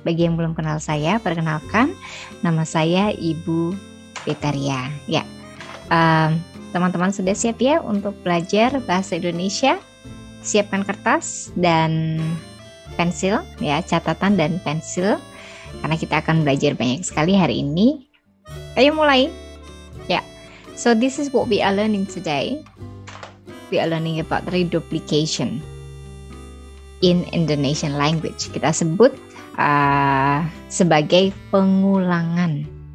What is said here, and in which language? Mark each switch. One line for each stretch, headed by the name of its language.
Indonesian: Bagi yang belum kenal saya, perkenalkan, nama saya Ibu Betaria. Ya, teman-teman sudah siap ya untuk belajar bahasa Indonesia? Siapkan kertas dan pensil, ya, catatan dan pensil, karena kita akan belajar banyak sekali hari ini. Ayo mulai.
English: Ya, so this is what we are learning today. We are learning about reduplication in Indonesian language.
Indonesian: Kita sebut sebagai pengulangan.